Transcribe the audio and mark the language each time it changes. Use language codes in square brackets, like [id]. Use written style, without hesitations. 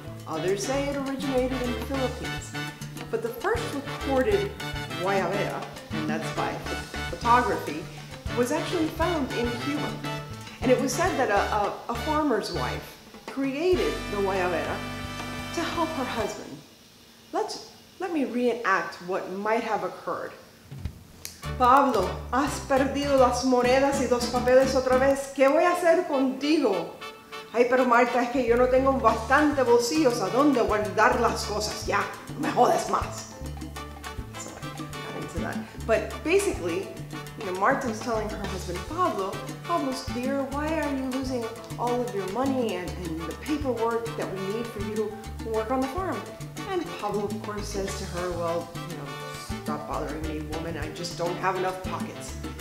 [en] Others say it originated in the Philippines. But the first recorded guayabera, and that's by photography, was actually found in Cuba. And it was said that a farmer's wife created the guayabera to help her husband. Let me reenact what might have occurred. [es] Pablo, has perdido las monedas y los papeles otra vez. ¿Qué voy a hacer contigo? Ay, pero Marta, es que yo no tengo bastante bolsillos a dónde guardar las cosas. Ya, no me jodas más. [en] So I got into that. But basically, Marta's telling her husband, Pablo's dear, why are you losing all of your money and the paperwork that we need for you to work on the farm? And Pablo, of course, says to her, well, stop bothering me, woman, I just don't have enough pockets.